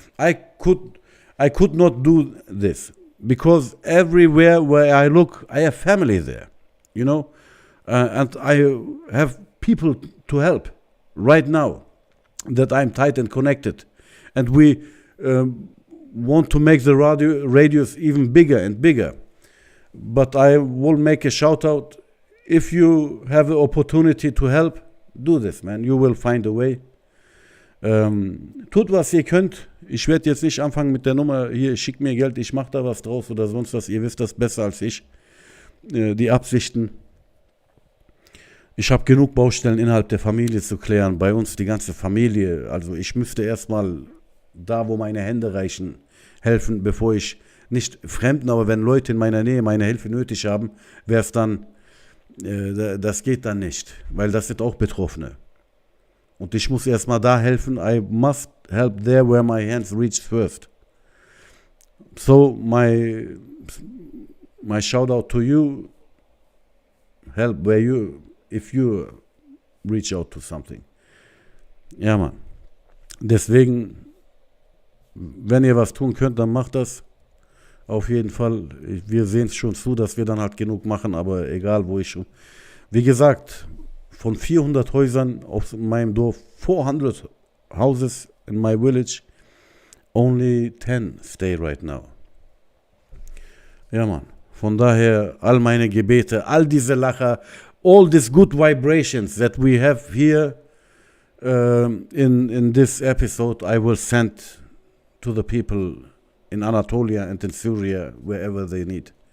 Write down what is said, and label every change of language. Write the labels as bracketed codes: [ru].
[en] I could not do this because everywhere where I look, I have family there, you know, and I have people to help right now that I'm tight and connected, and we want to make the radius even bigger and bigger. But I will make a shout out. If you have the opportunity to help, do this, man. You will find a way. [de] Tut, was ihr könnt. Ich werde jetzt nicht anfangen mit der Nummer, hier, schickt mir Geld, ich mache da was draus oder sonst was. Ihr wisst das besser als ich. Die Absichten. Ich habe genug Baustellen innerhalb der Familie zu klären. Bei uns die ganze Familie. Also ich müsste erstmal da, wo meine Hände reichen, helfen, bevor ich nicht Fremden, aber wenn Leute in meiner Nähe meine Hilfe nötig haben, wäre es dann, das geht dann nicht, weil das sind auch Betroffene. Und ich muss erstmal da helfen. [en] I must help there where my hands reach first. So my shout out to you, help where you, if you reach out to something. [de] Ja, Mann. Deswegen, wenn ihr was tun könnt, dann macht das. Auf jeden Fall. Wir sehen es schon zu, dass wir dann halt genug machen, aber egal, wo ich schon. Wie gesagt, von 400 Häusern auf meinem Dorf, [en] 400 houses in my village, only 10 stay right now. [de] Ja, Mann. Von daher, all meine Gebete, all diese Lacher, [en] all these good vibrations that we have here in this episode, I will send to the people in Anatolia and in Syria, wherever they need.